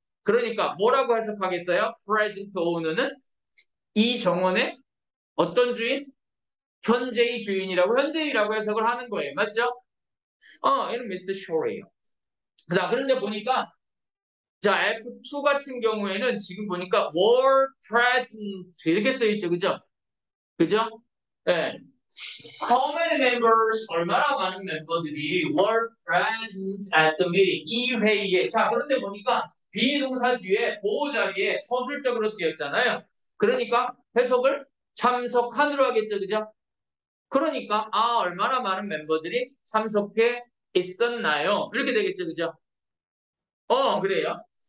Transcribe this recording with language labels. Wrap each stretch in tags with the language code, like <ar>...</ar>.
<ko>그러니까 뭐라고 해석하겠어요? present owner는 이 정원의 어떤 주인? 현재의 주인이라고 현재이라고 해석을 하는 거예요. 맞죠? 얘는 Mr. Shore예요. 자, 그런데 보니까 자, F2 같은 경우에는 지금 보니까 were present 이렇게 써 있죠. 그죠? 그죠? 네.</ko> <en>How many members,</en> <ko>얼마나 많은 멤버들이</ko> <en>were present at the meeting,</en> <ko>이 회의에. 자, 그런데 보니까 비동사 뒤에 보호 자리에 서술적으로 쓰였잖아요. 그러니까 해석을 참석한으로 하겠죠. 그죠? 그러니까 얼마나 많은 멤버들이 참석해 있었나요? 이렇게 되겠죠. 그죠? 그래요.</ko>